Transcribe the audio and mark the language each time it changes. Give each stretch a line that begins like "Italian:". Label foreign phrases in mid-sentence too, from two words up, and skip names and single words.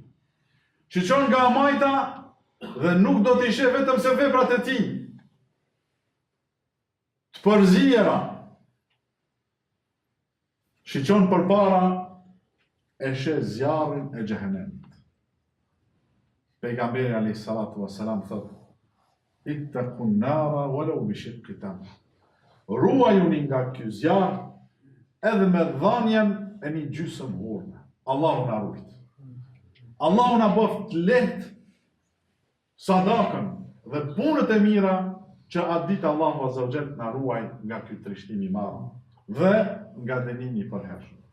Albanian: Shikon nga majta dhe nuk do t'i sheh vetëm se veprat e tij të përzijera. Shikon përpara e sheh zjarrin e xhehenemit. Pejgamberi
Arabic: عليه الصلاة والسلام
Albanian: thot:
Arabic: اتقوا النار ولو بشق تمرة.
Albanian: Ruajuni nga ky zjarr edhe me dhënien e një gjysmë hurme. Allahu na ruaj. Allahu na bëft lehtë sadakën dhe punët e mira që atë ditë Allahu
Arabic: عز وجل
Albanian: na ruaj nga ky trishtim i madh dhe nga dënimi i përhershëm.